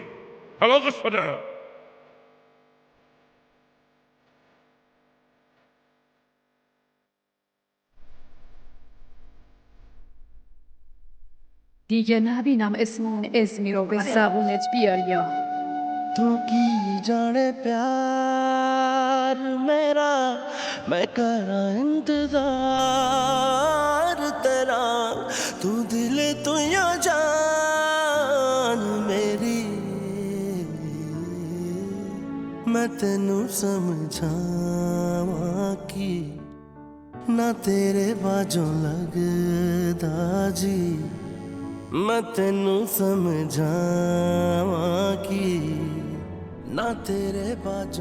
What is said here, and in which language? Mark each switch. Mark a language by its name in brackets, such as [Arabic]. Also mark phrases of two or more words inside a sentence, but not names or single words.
[Persian] طلاقش بده. دیگه نبینم اسم اون اسمی رو به زبونت بیاری یا [Punjabi] ਤੂੰ ਕੀ ਜਾਣੇ ਪਿਆਰ ਮੇਰਾ ਮੈਂ ਕਰਾਂ ਇੰਤਜ਼ਾਰ ਤੇਰਾ ਤੂੰ ਦਿਲ ਤੂੰ ਯਾ ਜਾਨ ਮੇਰੀ ਮੈਂ ਤੈਨੂੰ ਸਮਝਾਵਾਂ ਕੀ ਨਾ ਤੇਰੇ ਬਾਜੋਂ ਲਗਦਾ ਜੀ ਮੈਂ ਤੈਨੂੰ ਸਮਝਾਵਾਂ ਕੀ ਨਾ ਤੇਰੇ ਬਾਜੋਂ